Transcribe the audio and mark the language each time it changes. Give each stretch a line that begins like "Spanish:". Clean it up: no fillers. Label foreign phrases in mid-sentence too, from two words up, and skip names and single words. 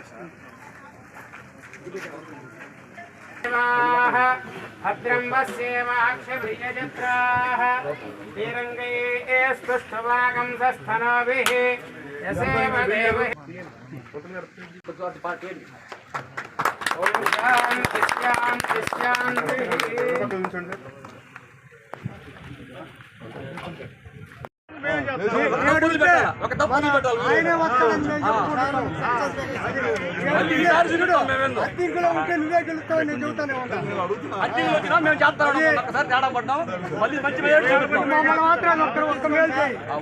Sanskrit: भद्रं पश्येमाक्षभिर्यजत्राः श्रीरङ्गैः स्तुष्टुवागं सस्तनोभिः यसेम देवः। ॐ शान्ति शान्ति शान्तिः।
Telugu: ఆయనే వస్తాడని మేము చెప్పుకుంటున్నాం. అద్దెంకులో ఉంటే నువ్వే గెలుస్తావు నేను చెబుతానే ఉంటాను. మమ్మల్ని మాత్రం ఒక్క మేలు చేయి.